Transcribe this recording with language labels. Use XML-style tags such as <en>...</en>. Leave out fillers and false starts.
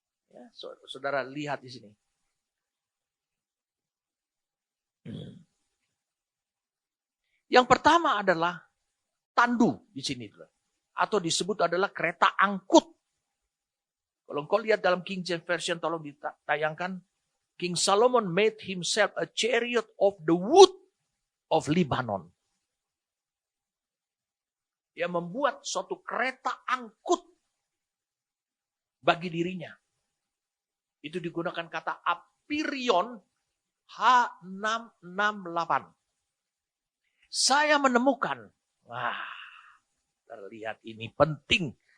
<id>Ya, saudara lihat di sini. Yang pertama adalah tandu di sini. Atau disebut adalah kereta angkut. Kalau engkau lihat dalam King James Version, tolong ditayangkan.</id> <en>King Solomon made himself a chariot of the wood of Lebanon.</en> <id>Dia membuat suatu kereta angkut bagi dirinya. Itu digunakan kata Apirion H668. Saya menemukan, terlihat ini penting.</id>